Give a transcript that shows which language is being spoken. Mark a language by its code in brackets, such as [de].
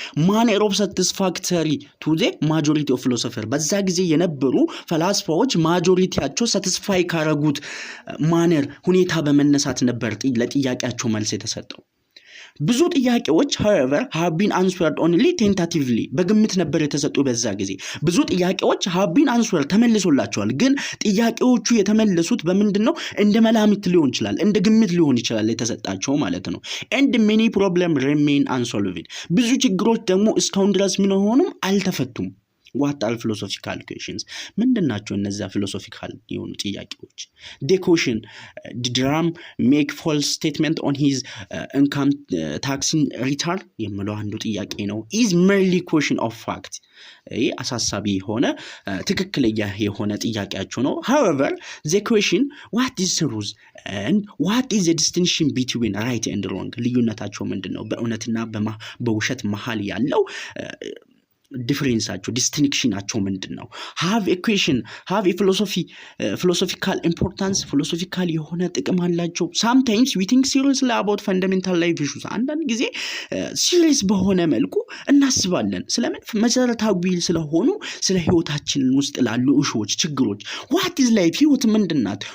[en] manner of satisfactory to the majority of philosophers [am] በዛ ጊዜ የነበሩ ፈላስፋዎች ማጆሪቲያቸው satisfy ካረጉት ማነር ሁኔታ በመነሳት ነበር ለጥያቄያቸው መልስ የተሰጠው። ብዙ ጥያቄዎች [en] however have been answered only tentatively [am] በግምት ነበር የተሰጡ በዛ ጊዜ ብዙ ጥያቄዎች [en] have been answered [am] ተመልሶላቸዋል። ግን ጥያቄዎቹ የተመለሱት በምንድነው? እንደ መላምት ሊሆን ይችላል እንደ ግምት ሊሆን ይችላል የተሰጣቸው ማለት ነው። [en] and many problems remain unsolved [am] ብዙ ችግሮች ደግሞ እስካሁን ድረስ ምን ሆኑም አልተፈቱም። [en] what are philosophical questions [am] ምንድናቸው እነዛ philosophical የሆኑ ጥያቄዎች? [en] the question did Ram make false statement on his income tax return [am] የሚለው አንዱ ጥያቄ ነው። [en] is merely question of fact [am] አሳሳቢ የሆነ ትክክለኛ የሆነ ጥያቄያቸው ነው። [en] however the question what is truth and what is the distinction between right and wrong [am] ልዩነታቸው ምንድነው? በእውነትና በውሸት መሃል ያለው ዲፈረንሳቸው ዲስቲንክሽናቸው ምንድነው? [en] have a question have a philosophical importance [am] philosophical የሆነ ጥቅም አላቸው። [en] sometimes we think seriously about fundamental life issues [am] አንዳንድ ጊዜ ሲሪየስ በሆነ መልኩ እናስባለን ስለምን መሰረታዊ ስለሆኑ ስለ ህይወታችን ውስጥ ላሉ እሾች ችግሮች [en] what is life [am] ህይወት ምንድናት?